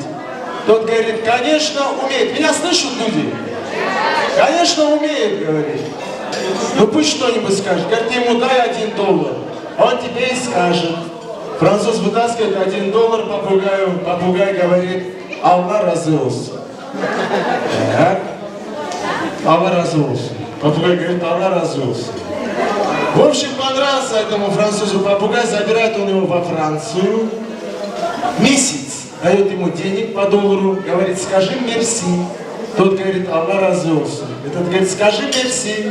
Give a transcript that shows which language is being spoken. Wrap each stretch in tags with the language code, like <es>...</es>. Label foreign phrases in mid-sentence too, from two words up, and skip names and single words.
<ru>Тот говорит, конечно умеет. Меня слышат люди? Конечно умеет говорить. Ну пусть что-нибудь скажет. Говорит, ему дай $1. Он тебе и скажет. Француз вытаскивает $1 попугаю. Попугай говорит,</ru> <crh>Allah razı olsun. Allah razı olsun.</crh> <ru>Попугай говорит,</ru> <crh>Allah разу olsun.</crh> <ru>В общем, понравился этому французу попугай, забирает он его во Францию. Месяц дает ему денег по $1, говорит, скажи мерси. Тот говорит,</ru> <crh>Allah разу olsun.</crh> <ru>Этот говорит, скажи мерси.</ru>